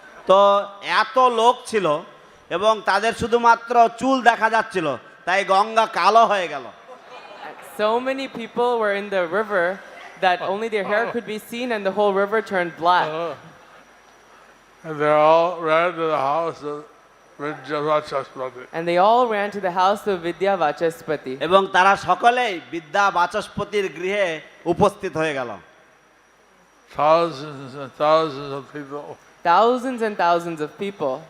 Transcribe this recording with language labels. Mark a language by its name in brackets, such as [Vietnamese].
[Bangla] তো এত লোক ছিল এবং তাদের শুধুমাত্র চুল দেখা যাচ্ছিল, তাই গঙ্গা কালো হয়ে গেল। [English] So many people were in the river that only their hair could be seen and the whole river turned black. And they all ran to the house of Vidyavachaspati. And they all ran to the house of Vidyavachaspati. [Bangla] এবং তারা সকলেই বিদ্যা বাচস্পতির গৃহে উপস্থিত হয়ে গেল। [English] Thousands and thousands of people. Thousands and thousands of people.